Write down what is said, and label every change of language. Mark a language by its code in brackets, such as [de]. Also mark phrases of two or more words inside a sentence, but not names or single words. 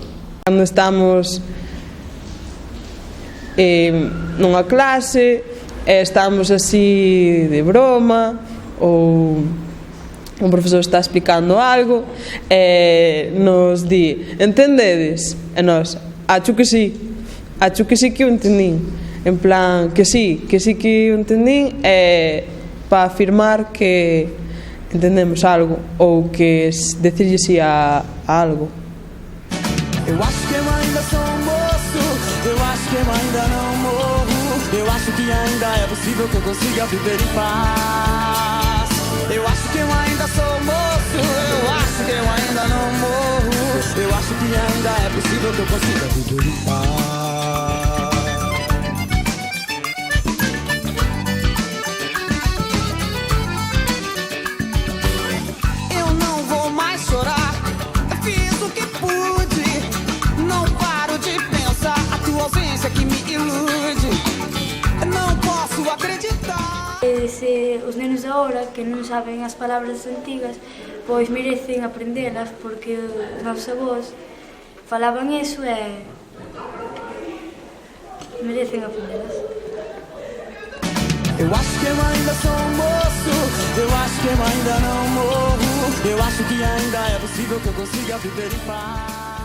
[gl] Cando estamos nunha clase e estamos así de broma ou un profesor está explicando algo e nos di, entendedes? E nós, acho que sí que o entendín, en plan, que sí que o entendín, para afirmar que entendemos algo ou que decirlle sí a algo. [pt] Eu acho que eu ainda sou um moço, eu acho que eu ainda não morro, eu acho que ainda é possível que eu consiga viver em paz. Eu acho que eu ainda sou moço, eu acho que eu ainda não morro, eu acho que ainda é possível que eu consiga viver em paz. Eu não vou mais chorar, eu fiz o que pude, não paro de pensar, a tua ausência que me ilude, não posso acreditar. [gl] Se os nenos agora que non saben as palabras antigas, pois merecen aprendelas porque os nosos avós falaban iso e merecen aprendelas. [pt] Eu acho que eu ainda sou um moço, eu acho que eu ainda não morro, eu acho que ainda é possível que eu consiga viver em paz.